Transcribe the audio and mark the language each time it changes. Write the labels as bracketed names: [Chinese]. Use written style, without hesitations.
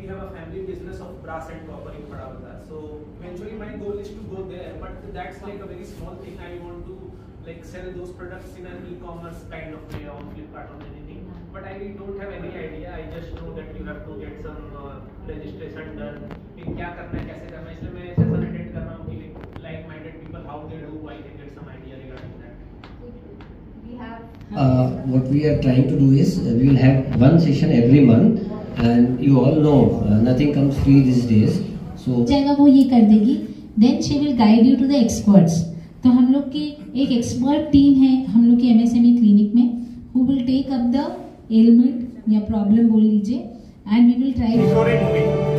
[English] We have a family business of brass and copper in Padavata. So eventually, my goal is to go there, but that's like a very small thing. I want to sell those products in an e-commerce kind of way on Flipkart or anything. But I don't have any idea. I just know that you have to get some registration done. [Hindi] क्या करना है, कैसे करना है, इसलिए मैं session attend कर रहा हूँ कि [English] like-minded people how they do. I can get some idea regarding that. What we are trying to do is we will have one session every month, and you all know nothing comes free these days. So [Hindi] जगह वो ये कर देगी, [English] then she will guide you to the experts. [Hindi] तो हम लोग की एक एक्सपर्ट टीम है हम लोग की MSME क्लिनिक में, [English] who will take up the ailment [Hindi] या प्रॉब्लम बोल लीजिए, [English] and we will try.